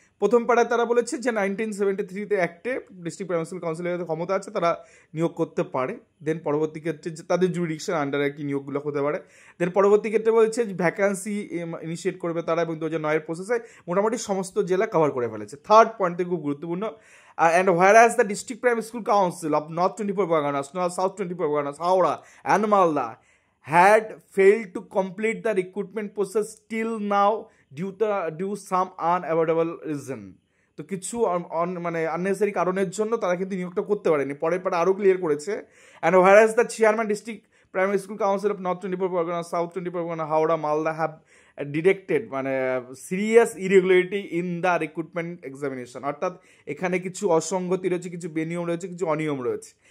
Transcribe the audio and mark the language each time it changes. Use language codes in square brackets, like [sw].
[bn] প্রথম পাড়ায় তারা বলেছে যে 1973 অ্যাক্টে ডিস্ট্রিক্ট প্রাইমারি কাউন্সিলের ক্ষমতা আছে, তারা নিয়োগ করতে পারে। দেন পরবর্তী ক্ষেত্রে তাদের জুরিডিকশন আন্ডারে কি নিয়োগগুলো হতে পারে। দেন পরবর্তী ক্ষেত্রে বলেছে ভ্যাকান্সি ইনিশিয়েট করবে তারা, এবং 2009 প্রসেসে মোটামুটি সমস্ত জেলা কভার করে ফেলেছে। থার্ড পয়েন্ট থেকে খুব গুরুত্বপূর্ণ, [en] and whereas the district primary school council of North 24 Parganas, South 24 Parganas, Howrah and Malda had failed to complete the recruitment process till now due some unavoidable reason. [bn] তো কিছু মানে unnecessary কারণের জন্য তারা কিন্তু নিয়োগটা করতে পারেনি। পরের পরে আরও ক্লিয়ার করেছে, [en] and whereas the chairman district primary school council of North 24 Parganas, South 24 Parganas, Howrah, Malda have detected মানে serious irregularity in the recruitment examination, [bn] অর্থাৎ এখানে কিছু অসঙ্গতি রয়েছে, কিছু বেনিয়ম রয়েছে, কিছু অনিয়ম রয়েছে।